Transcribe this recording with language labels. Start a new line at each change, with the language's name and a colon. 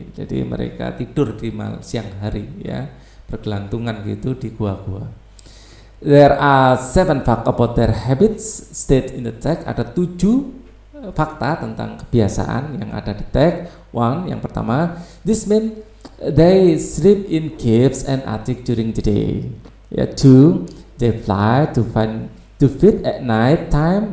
Indonesian: Jadi mereka tidur di siang hari, ya, bergelantungan gitu di gua-gua.
English: There are 7 fact about their habits state in the text.
Indonesian: Ada 7 fakta tentang kebiasaan yang ada di teks.
English: 1,
Indonesian: yang pertama,
English: this means they sleep in caves and attic during the day. Ya, 2, they fly to feed at night time.